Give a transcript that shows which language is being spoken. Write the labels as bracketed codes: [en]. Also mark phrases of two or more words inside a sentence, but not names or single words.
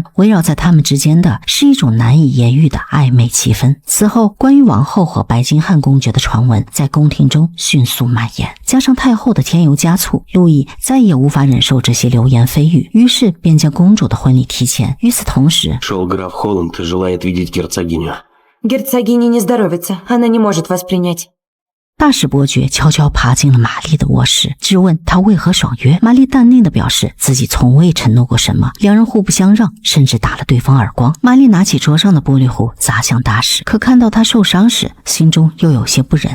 [zh] 围绕在他们之间的是一种难以言喻的暧昧气氛。此后，关于王后和白金汉公爵的传闻在宫廷中迅速蔓延，加上太后的添油加醋，路易再也无法忍受这些流言蜚语，于是便将公主的婚礼提前。与此同时， [ru] Шел граф Холланд и желает видеть герцогиню. Герцогиня не здоровится, она не может вас принять. [zh] 大使伯爵悄悄爬进了玛丽的卧室，质问她为何爽约。玛丽淡定地表示自己从未承诺过什么，两人互不相让，甚至打了对方耳光。玛丽拿起桌上的玻璃壶砸向大使，可看到他受伤时，心中又有些不忍。